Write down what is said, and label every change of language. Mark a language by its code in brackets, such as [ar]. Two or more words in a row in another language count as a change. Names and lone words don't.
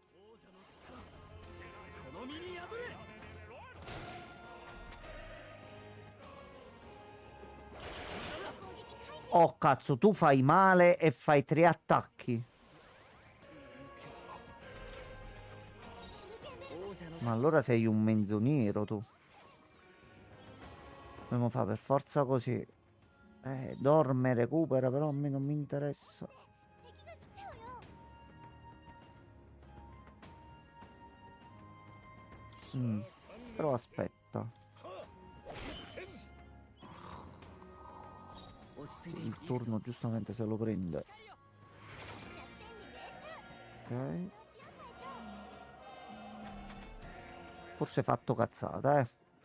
[it] Oh cazzo, tu fai male e fai 3 attacchi. Ma allora sei un menzognero tu. Dobbiamo fare per forza così. Dorme, recupera, però a me non mi interessa. [ja] 敵が来ちゃうよ [it] Però aspetta. Il turno giustamente se lo prende. Ok. Forse fatto cazzata, eh.